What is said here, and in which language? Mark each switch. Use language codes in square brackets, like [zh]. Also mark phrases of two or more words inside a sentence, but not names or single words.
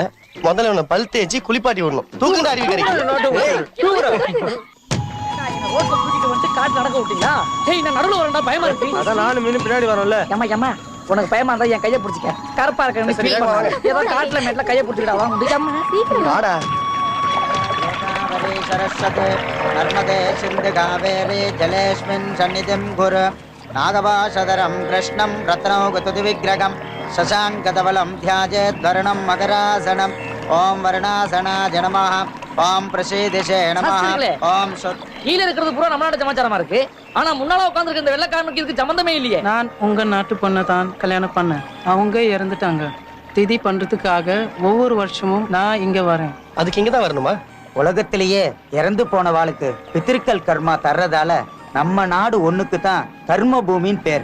[ta] முதல்ல உன்னை பல் தேய்ச்சி குளிப்பாட்டி விடணும். தூக்குங்க அறிவு கிடைக்கும். ரோட்ல கூட்டிட்டு வந்து காட்டு நடக்க விட்டீங்களா? டேய் நான் நடுவுல வரேன்டா பயமா இருக்கு. அதான் நானும் மீன் பின்னாடி வரோம்ல. ஏம்மா உனக்கு பயமா இருந்தா என் கையை பிடிச்சிக்க. கருப்பா இருக்கணும் ஃபீல் பண்ணாத. ஏதோ காட்டுல மேட்ல கையை பிடிச்சிடா வா முடியாம சீக்கிரம் வாடா. [sa] सरस्वती नर्मदे सिन्धु कावेरी जलेस्मिन् सन्निधिं कुरु नागवासदरं कृष्णं रत्नौगतुति विग्रहं शशाङ्कधवलं ध्यायेद्वरुणं मकरासनं ॐ वरुणासनाय नमः ॐ प्रसीदिशे नमः ॐ [ta] கீழ இருக்கிறது பூரா நம்ம நாட்டு சமாச்சாரமா இருக்கு. ஆனா முன்னால உட்கார்ந்திருக்க இந்த வெள்ளைக்காரனுக்கு இதுக்கு சம்பந்தமே இல்லையே. நான் உங்க நாட்டு பொண்ணை தான் கல்யாணம் பண்ணேன். அவங்க இறந்துட்டாங்க. திதி பண்றதுக்காக ஒவ்வொரு வருஷமும் நான் இங்க வரேன். அதுக்கு இங்க தான் வரணுமா? உலகத்திலேயே இறந்து போனவாளுக்கு பித்திருக்கள் கர்மா தர்றதால நம்ம நாடு ஒண்ணுக்கு தான் கர்ம பூமின்னு பேர்.